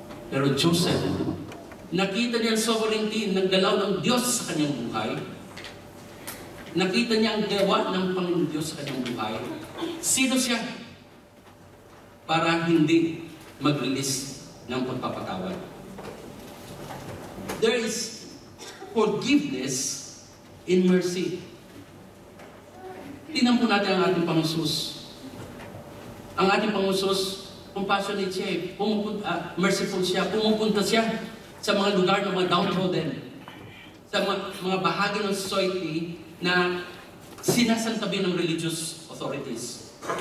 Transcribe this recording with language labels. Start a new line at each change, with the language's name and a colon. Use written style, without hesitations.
Filipino: Pero Joseph, nakita niya ang sovereignty ng galaw ng Diyos sa kanyang buhay. Nakita niya ang gawa ng Panginoon Diyos sa kanyang buhay. Sino siya? Para hindi mag-release ng pagpapatawad.
English: There is forgiveness in mercy.
Filipino: Tingnan po natin ang ating Panginoon. Ang ating Panginoon, compassionate siya, merciful siya, pumupunta siya sa mga lugar ng mga downtrodden, sa mga bahagi ng society na sinasantabi ng religious authorities.